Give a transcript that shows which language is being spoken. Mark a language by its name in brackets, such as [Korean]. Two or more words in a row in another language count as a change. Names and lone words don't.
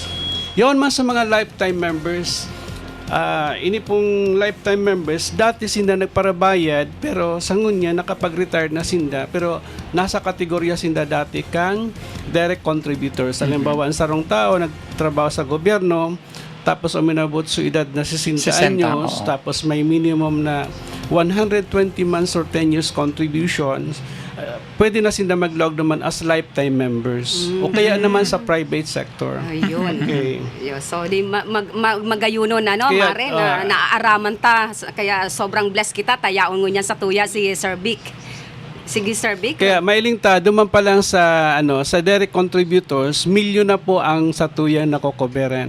[Bikol] Yon man sa mga [English] lifetime members, [Bikol] ini pong [English] lifetime members, [Bikol] dati sinda nagparabayad, pero sa ngunya nakapag-retire na sinda, pero nasa kategorya sinda dati kang [English] direct contributors. [Filipino] Halimbawa, ang sarong tao, nagtrabaho sa gobyerno, tapos uminabot sa edad na 60 anyos, tapos may minimum na 120 months or 10 years contributions, pwede na sila mag-log naman as [English] lifetime members. [Filipino] O kaya naman sa [English] private sector. [Filipino] Ayun. Okay. [Bikol] So, di magayuno na, no, Kaya, Mare, na naaaraman ta. Kaya sobrang blessed kita. Tayaon mo niyan sa tuya si Sir Vic. Sige, Sir Vic. Kaya mailing ta, duman pa lang sa, sa [English] direct contributors, [Bikol] milyon na po ang satuyan na kokoberan.